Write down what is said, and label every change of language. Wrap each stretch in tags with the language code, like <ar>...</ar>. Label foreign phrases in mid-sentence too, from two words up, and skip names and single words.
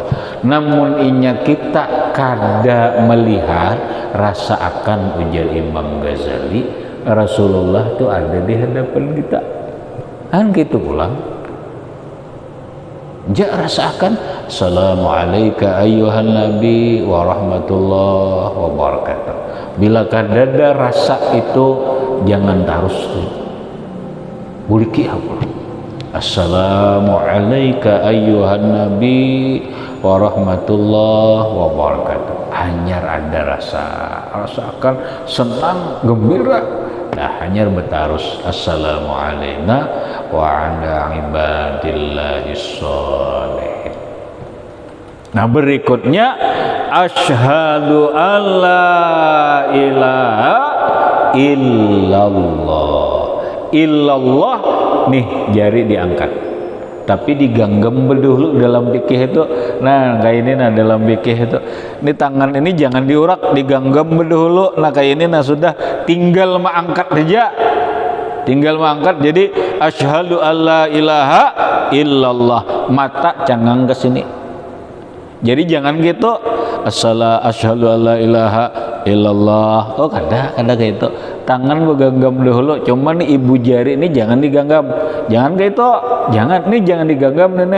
<bjn>Namun inya kita kada melihat, rasa akan ujar Imam Ghazali, Rasulullah itu ada di hadapan kita. Kan gitu pulang. Ja rasakan</bjn> <ar>السلام عليكم أيها النبي ورحمة الله وبركاته.</ar> <bjn>Bila kadada rasa itu jangan terus buliki apa.</bjn> <ar>السلام عليكم أيها النبي ورحمة الله وبركاته.</ar> <bjn>Hanyar ada rasakan senang gembira. Nah, hanyar betarus</bjn> <ar>السلام عليكم وعلى عباد الله الصالحين.</ar> <bjn>Nah, berikutnya</bjn> <ar>أشهد أن لا إله إلا الله.</ar> <bjn>Illallah nih jari diangkat, tapi digenggam dulu dalam fikih itu. Nah kayak ini, nah dalam fikih itu ini tangan ini jangan diurak, digenggam dulu. Nah kayak ini, nah sudah tinggal mengangkat saja, tinggal mengangkat.</bjn> <ar>Jadi أشهد أن لا إله إلا الله,</ar> <bjn>mata cangang ke sini. Jadi jangan gitu</bjn> <ar>أشهد أن لا إله إلا الله.</ar> <bjn>Oh kada kayak itu. Tangan bergenggam dulu, cuman nih ibu jari ini jangan digenggam, jangan kayak itu, jangan nih, jangan digenggam nih.</bjn>